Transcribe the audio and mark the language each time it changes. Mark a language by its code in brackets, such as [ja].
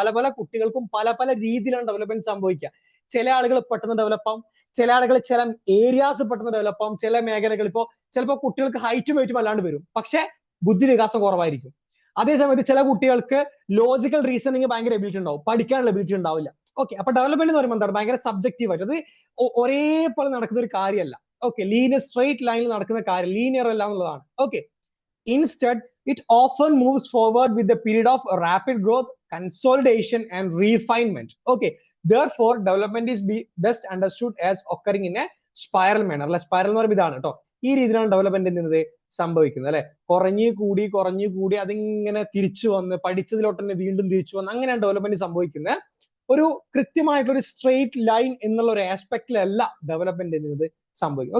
[ml] പല പല കുട്ടികൾക്കും പല പല രീതിയിലാണ് ഡെവലപ്മെന്റ് സംഭവിക്കുക. ചില ആളുകൾ പെട്ടെന്ന് ഡെവലപ്പ് ആവും, ചില ആളുകൾ ചില ഏരിയാസ് പെട്ടെന്ന് ഡെവലപ്പ് ആവും, ചില മേഖലകൾ ഇപ്പോ ചിലപ്പോൾ കുട്ടികൾക്ക് ഹൈറ്റും വെയിറ്റും അല്ലാണ്ട് വരും, പക്ഷെ ബുദ്ധി വികാസം കുറവായിരിക്കും. അതേസമയത്ത് ചില കുട്ടികൾക്ക് ലോജിക്കൽ റീസണിങ് ഭയങ്കര എബിലിറ്റി ഉണ്ടാവും, പഠിക്കാനുള്ള എബിലിറ്റി ഉണ്ടാവില്ല. ഓക്കെ, അപ്പൊ ഡെവലപ്മെന്റ് എന്ന് പറയുമ്പോൾ എന്താണ്? ഭയങ്കര സബ്ജക്റ്റീവ് ആയിട്ട് അത് ഒരേപോലെ നടക്കുന്ന ഒരു കാര്യമല്ല. ഓക്കെ, ലീനിയർ സ്ട്രേറ്റ് ലൈനിൽ നടക്കുന്ന കാര്യം ലീനിയർ അല്ല എന്നുള്ളതാണ്. [en] Okay, instead it often moves forward with a period of rapid growth, consolidation and refinement. Okay, therefore development is best understood as occurring in a spiral manner. [ml] അല്ലെ, spiral എന്ന് പറയുമ്പോൾ ഇതാണ് കേട്ടോ. ഈ രീതിയിലാണ് ഡെവലപ്മെന്റ് എന്നത് സംഭവിക്കുന്നത് അല്ലെ. കുറഞ്ഞു കൂടി അതിങ്ങനെ തിരിച്ചു വന്ന് പഠിച്ചതിലോട്ട് തന്നെ വീണ്ടും തിരിച്ചു വന്ന് അങ്ങനെയാണ് ഡെവലപ്മെന്റ് സംഭവിക്കുന്നത്. ഒരു കൃത്യമായിട്ടുള്ള ഒരു സ്ട്രേറ്റ് ലൈൻ എന്നുള്ള ഒരു ആസ്പെക്റ്റിലല്ല ഡെവലപ്മെന്റ് എന്നത് സംഭവിക്കുന്നത്.